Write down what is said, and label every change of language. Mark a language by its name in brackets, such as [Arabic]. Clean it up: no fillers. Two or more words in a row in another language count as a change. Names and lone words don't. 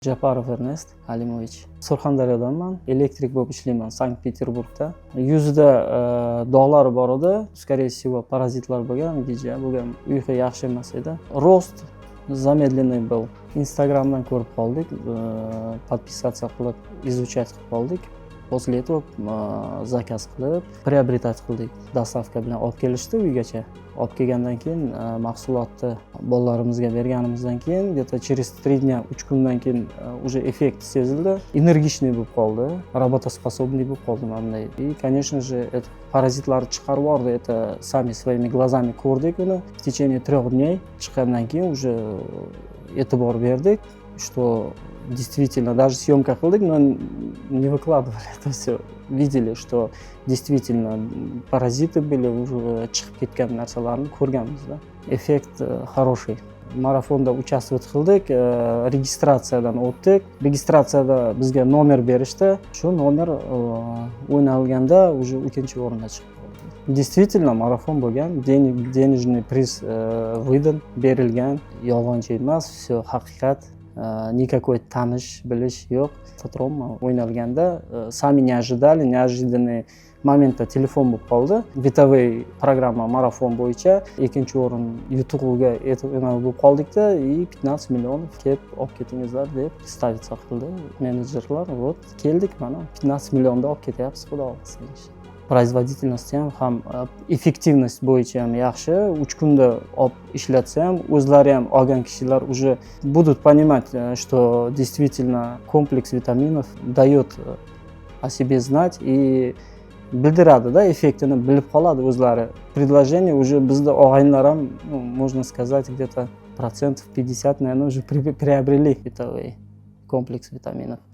[Uzbek] Japarov Ernest Halimovich. Surxondaryodanman, elektrik bo'lib ishlayman Sankt-Peterburgda. Yuzida dog'lar bor edi, [Russian] скорее всего, [Uzbek] parazitlar bo'lgan, gija bo'lgan, uyqu yaxshi emas edi. [Russian] Rost замедленный был. [Uzbek] Instagramdan ko'rib qoldik, подписаться qilib, изучать qilib qoldik. [Russian] После этого [Uzbek] zakaz qilib, приобретать qildik. Dostavka bilan olib kelishdi uygacha. Olib kelgandan keyin mahsulotni bolalarimizga berganimizdan keyin [Russian] где-то через 3 дня, [Uzbek] 3 kundan keyin уже effekt sezildi. Energichniy bo'lib qoldi, работоспособный bo'lib qoldi bunday. [Russian] И, конечно же, это [Uzbek] parazitlar chiqarib yubordi. [Russian] Это сами своими глазами [Uzbek] ko'rdik uni. [Russian] В течение 3 дней [Uzbek] chiqqandan keyin уже e'tibor berdik, [Russian] что действительно, даже съемка qildik, но не выкладывали это все. Видели, что действительно паразиты были, уже [Uzbek] chiqib ketgan narsalarni ko'rganmiz. [Russian] Effekt хороший. [Uzbek] Marafonda участвовать qildik, registratsiyadan o'tdik. Registratsiyada bizga nomer berishdi. Shu nomer o'ynalganda уже ikkinchi o'ringa chiqdi. Действительно, marafon bo'lgan, [Russian] денежный приз выдан, [Uzbek] berilgan, yolg'onchi emas, все haqiqat. Никакой tanish bilish yo'q. Patron o'ynalganda [Russian] sami не ожидали, неожиданный [Uzbek] momentda telefon bo'lib qoldi. Vitavey programma marafon bo'yicha ikkinchi o'rin yutug'iga bo'lib qoldikda, и 15 million kelib olib ketingizlar deb stavitsa qildi menejerlar. Вот keldik, mana 15 millionda olib ketyapsiz, xudo xolasa. Производительность ham effektivность bo'yicha ham yaxshi. 3 kunda olib ishlatsa ham, o'zlari ham olgan kishilar [Russian] уже будут понимать, что действительно комплекс витаминов дает о себе знать и [Uzbek] bildiradi da, effektini bilib qoladi o'zlari. [Russian] Предложение уже [Uzbek] bizda og'aynilar ham, [Russian] можно сказать, где-то процентов 50, наверное, уже приобрели Vitavey комплекс витаминов.